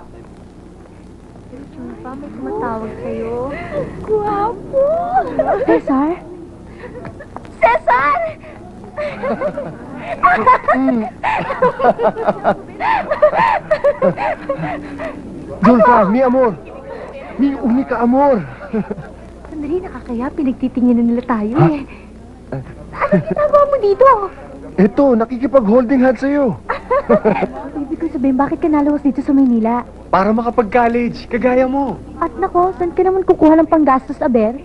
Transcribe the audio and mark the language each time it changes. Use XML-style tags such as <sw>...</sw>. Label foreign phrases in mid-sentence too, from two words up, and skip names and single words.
<tl>Julfa, may tumatawag sa'yo. Guwapo! Cesar? Cesar! Julfa,</tl> <es>mi amor! Mi unika amor!</es> <tl>Sandali, nakakaya. Pinagtitingin na nila tayo eh. Anong ginagawa mo dito? Eto, nakikipag-</tl> <en>holding hand</en> <tl>sa'yo. Ibig ko sabihin, bakit ka nalawas dito sa Maynila? Para makapag-college, kagaya mo. At nako, saan ka naman kukuha ng panggastos, Aber?</tl>